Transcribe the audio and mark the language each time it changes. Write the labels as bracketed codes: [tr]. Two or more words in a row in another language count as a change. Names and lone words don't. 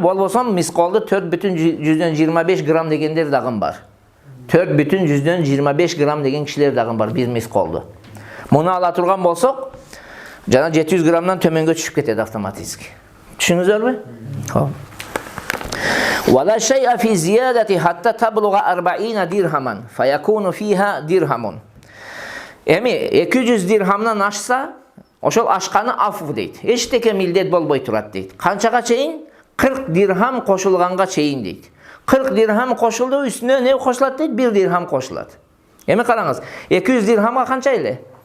[ky] Болбосо мисколду 4,25 грамм дегендер дагы бар. 4,25 грамм деген кишилер дагы бар бир мисколду. Муну ала турган болсок, жана 700 граммдан төмөнгө түшүп кетет автоматически. Түшүнүңүздөрбү? Хоп. [ar] ولا شيء في زيادة حتى تبلغ 40 درهما، فيكون فيها درهم. [ky] Эми 200 дирхамдан ашса, ошол ашканы афу дейт. Эчтеке милдет болбой турат дейт. Канчага чейин? 40 дирхам кошулганга чейин дейт. 40 дирхам кошулду, үстүнө не кошулат дейт? 1 дирхам кошулат. Эми караңыз, 200 дирхамга канча эле?